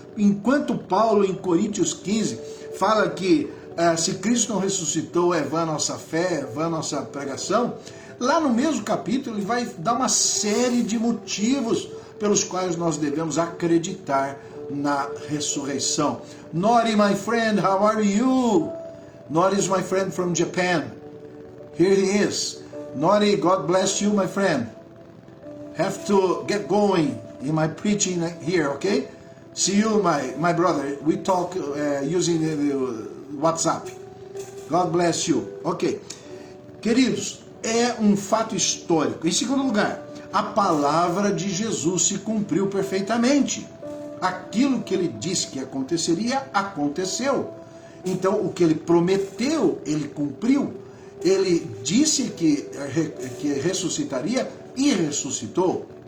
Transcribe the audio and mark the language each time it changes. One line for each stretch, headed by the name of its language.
Portuguese: Enquanto Paulo, em Coríntios 15, fala que se Cristo não ressuscitou, é vã a nossa fé, é vã a nossa pregação, lá no mesmo capítulo ele vai dar uma série de motivos pelos quais nós devemos acreditar na ressurreição.
English: Nori, my friend, how are you? Nori is my friend from Japan. Here he is. Nori, God bless you, my friend. Have to get going in my preaching here, okay? See you, my brother. We talk using the WhatsApp. God bless you. Ok.
Portuguese: Queridos, é um fato histórico. Em segundo lugar, a palavra de Jesus se cumpriu perfeitamente. Aquilo que ele disse que aconteceria, aconteceu. Então, o que ele prometeu, ele cumpriu. Ele disse que ressuscitaria e ressuscitou.